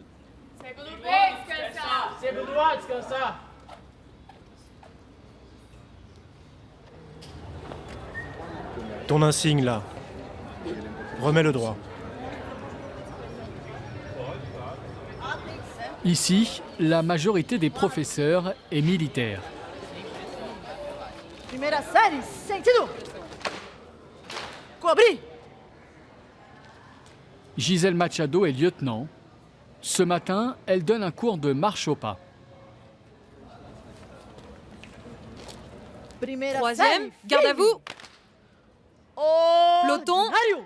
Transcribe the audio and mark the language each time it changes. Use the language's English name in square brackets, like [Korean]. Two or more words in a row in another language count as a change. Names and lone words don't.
[French] Ton insigne là. Remets le droit. Ici, la majorité des professeurs est militaire. [Portuguese] Primeira série, sentido. Cobrir. [French] Gisèle Machado est lieutenant. Ce matin, elle donne un cours de marche au pas. [Portuguese] Primeira [French] Troisième, [Portuguese] série, [French] garde à vous. Peloton. [Portuguese] Ordinário.